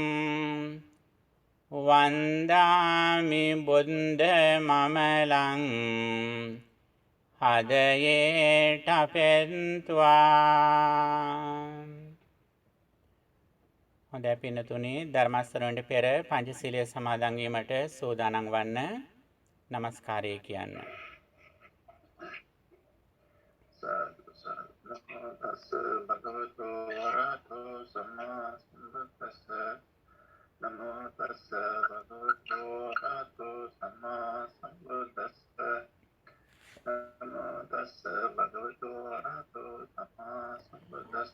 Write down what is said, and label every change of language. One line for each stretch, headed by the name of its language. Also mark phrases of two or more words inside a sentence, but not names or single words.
Pali: වන්දාමි බුද්ධ මමලං හදයේට පෙන්ත්වා.
Sinhala: හොඳයි පින්නතුනි, ධර්ම ශ්‍රවණයට පෙර පංචශීලයේ සමාදන් වීමට සූදානම් වන්න. නමස්කාරය කියන්න.
Pali: නමෝ තස්ස භගවතු වරහතෝ සම්මා සම්බුද්දස්ස. නමෝ තස්ස භගවතු වරහතෝ සම්මා සම්බුද්දස්ස. නමෝ තස්ස භගවතු වරහතෝ සම්මා සම්බුද්දස්ස.